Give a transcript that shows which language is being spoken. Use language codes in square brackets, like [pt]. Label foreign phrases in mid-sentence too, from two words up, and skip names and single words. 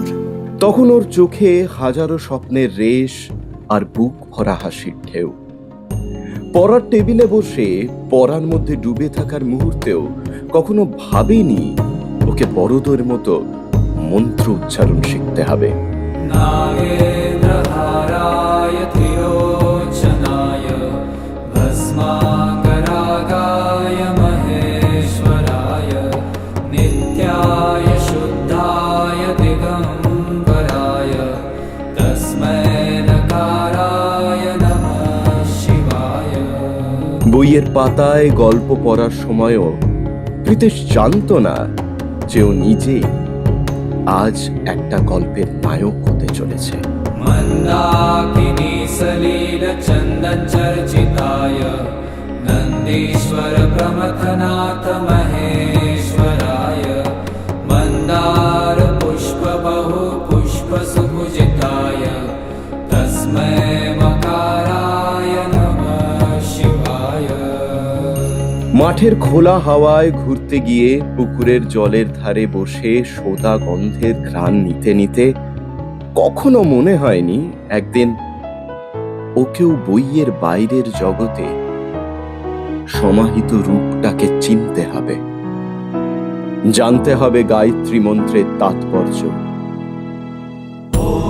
[bn] তখন ওর চোখে হাজারো স্বপ্নের রেশ আর বুক ভরা হাসির ঢেউ। পড়ার টেবিলে বসে পড়ার মধ্যে ডুবে থাকার মুহূর্তেও কখনো ভাবেনি ওকে বড়দের মতো মন্ত্র উচ্চারণ শিখতে হবে। [sa] नागेन्द्रहाराय त्रिलोचनाय भस्माकरागाय महेश्वराय नित्याय शुद्धाय दिगम्बराय तस्मै नकाराय नमः शिवाय। [bn] বইয়ের পাতায় গল্প পড়ার সময়ও প্রীতেশ জানতো না যে ও নিজেই আজ একটা গল্পের নায়ক হতে চলেছে। [sa] मन्दाकिनी सलील चन्दन चर्चिताय नन्दीश्वर प्रमथनाथ महेश्वराय मन्दार पुष्प बहु पुष्प सुपूजिताय तस्मै मकाराय नमः शिवाय। [bn] মাঠের খোলা হাওয়ায় ঘুরতে গিয়ে পুকুরের জলের ধারে বসে সোদা গন্ধের ঘ্রাণ নিতে নিতে কখনো মনে হয়নি একদিন ওকেও বইয়ের বাইরের জগতে সমাহিত রূপটাকে চিনতে হবে, জানতে হবে গায়ত্রী মন্ত্রের তাৎপর্য।